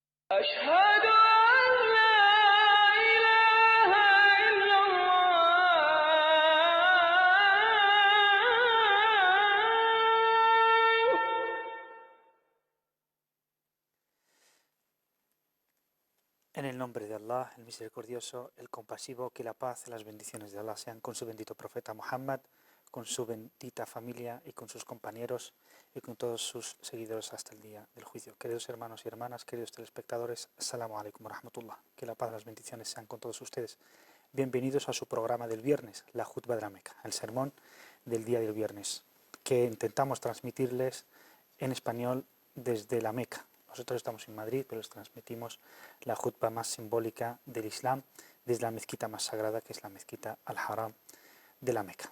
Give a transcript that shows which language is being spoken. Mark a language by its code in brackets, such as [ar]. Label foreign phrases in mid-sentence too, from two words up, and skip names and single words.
[ar] أشهد أن لا إله إلا الله. [es] En el nombre de Allah, el misericordioso, el compasivo, que la paz y las bendiciones de Allah sean con su bendito profeta Muhammad, con su bendita familia y con sus compañeros y con todos sus seguidores hasta el día del juicio. Queridos hermanos y hermanas, queridos telespectadores, [ar] السلام عليكم ورحمة الله. [es] Que la paz y las bendiciones sean con todos ustedes. Bienvenidos a su programa del viernes, la Jutba de la Meca, el sermón del día del viernes, que intentamos transmitirles en español desde la Meca. Nosotros estamos en Madrid, pero les transmitimos la jutba más simbólica del Islam desde la mezquita más sagrada, que es la mezquita Al-Haram de la Meca.